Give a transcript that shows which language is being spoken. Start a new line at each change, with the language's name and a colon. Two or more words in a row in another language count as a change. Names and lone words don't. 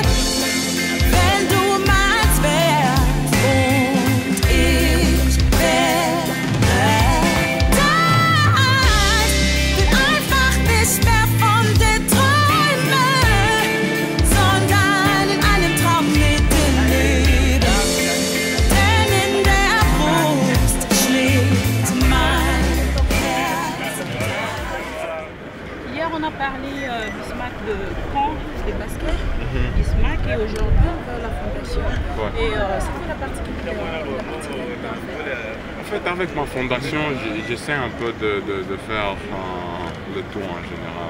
German: Wenn du meins wärst und ich wär deins, will einfach nicht mehr von dir träumen, sondern in einem Traum mit dir leben. Denn in der Brust schlägt mein Herz.
French: Hier, on a parlé, Bismack, de camp de basket. Bismack et aujourd'hui, on va à la fondation. Et c'est quoi la particularité En fait, avec ma fondation, j'essaie un peu de faire le tout en général.